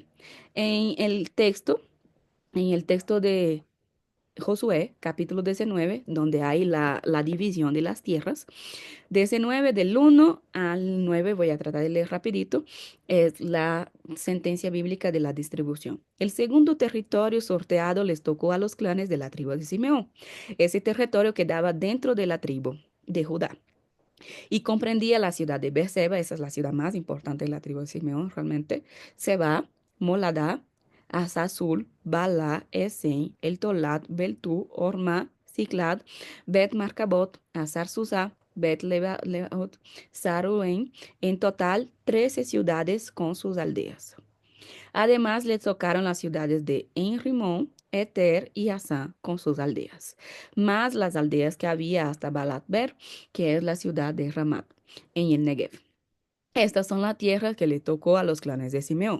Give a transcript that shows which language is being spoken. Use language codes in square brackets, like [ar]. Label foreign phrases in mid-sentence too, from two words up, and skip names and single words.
[es] En el texto, en el texto de Josué, capítulo 19, donde hay la división de las tierras, de ese 9 del 1 al 9 voy a tratar de leer rapidito, es la sentencia bíblica de la distribución. El segundo territorio sorteado les tocó a los clanes de la tribu de Simeón. Ese territorio quedaba dentro de la tribu de Judá y comprendía la ciudad de Beerseba, esa es la ciudad más importante de la tribu de Simeón realmente, Seba, Moladá, Asazul, Bala, Esen, El Tolat, Beltú, Orma, Ciclad, Bet Marcabot, Azar Susá, Bet Lebaot, Saruén, en total 13 ciudades con sus aldeas. Además, le tocaron las ciudades de Enrimón, Eter y Asán con sus aldeas, más las aldeas que había hasta Balatber, que es la ciudad de Ramat, en el Negev. Estas son las tierras que le tocó a los clanes de Simeón.